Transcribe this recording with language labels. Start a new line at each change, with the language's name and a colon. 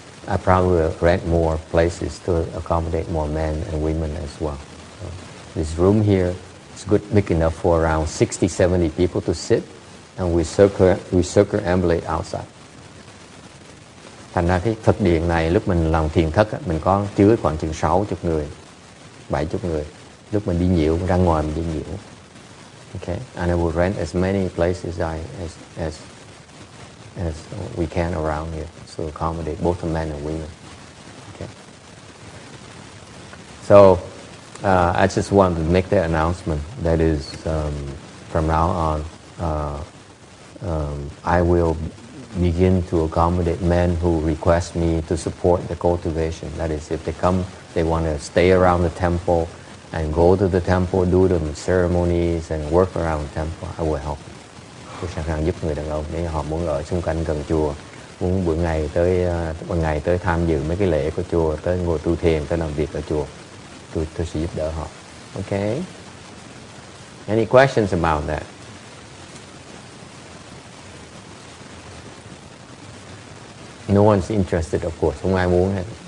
English: I probably will rent more places to accommodate more men and women as well. So this room here is big enough for around 60-70 people to sit, and we circumambulate outside.
Vietnamese: Thành ra cái Phật điện này lúc mình làm thiền thất mình có chứa khoảng chừng 60 người, 70 người. Lúc mình đi nhiễu ra ngoài mình đi nhiễu.
English: Okay, and I will rent as many places as we can around here, so accommodate both the men and women. Okay. So I just wanted to make that announcement. That is, from now on, I will begin to accommodate men who request me to support the cultivation. That is, if they come, they want to stay around the temple and go to the temple, do the ceremonies and work around the temple, I will help.
Vietnamese: Tôi sẵn sàng giúp người đàn ông nếu họ muốn ở xung quanh gần chùa, muốn buổi ngày tới tham dự mấy cái lễ của chùa, tới ngồi tu thiền, tới làm việc ở chùa, tôi sẽ giúp đỡ họ.
English: Okay? Any questions about that? No one's interested, of course.
Vietnamese: Không ai muốn hết.